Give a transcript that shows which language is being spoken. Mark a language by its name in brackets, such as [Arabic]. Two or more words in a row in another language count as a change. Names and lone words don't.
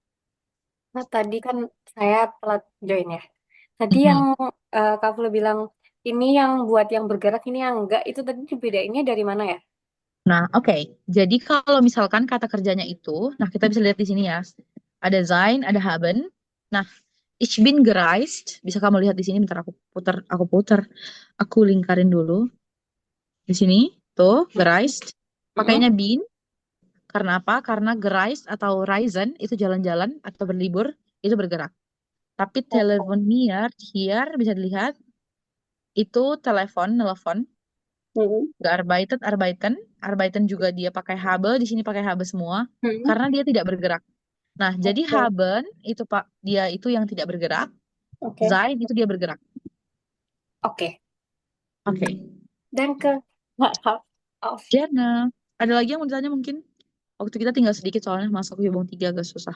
[Indonesian] Nah, tadi kan saya telat join ya. Tadi Mhm. yang Kak Flu bilang ini yang buat yang bergerak, ini yang enggak. Itu tadi dibedainnya dari mana ya? Nah, oke. Jadi kalau misalkan kata kerjanya itu, nah kita bisa lihat di sini ya. Ada sein, ada haben. Nah, [German] ich bin gereist. [Indonesian] Bisa kamu lihat di sini. Bentar aku putar. Aku lingkarin dulu. Di sini, tuh, gereist. Pakainya Mm-mm. bin. Karena apa? Karena gereist atau reisen itu jalan-jalan atau berlibur, itu bergerak. Tapi Oh. here bisa dilihat, itu nelfon. Mm-mm. Gearbeitet, arbeiten juga dia pakai habe, di sini pakai habe semua, Mm-mm. karena dia tidak bergerak. Nah, jadi Oke. haben itu Pak, dia itu yang tidak bergerak, Oke. sein itu dia bergerak. Oke. Oke. Dan ke maaf. Jana, ada lagi yang mau ditanya mungkin? Waktu kita tinggal sedikit soalnya masuk hubung 3 agak susah.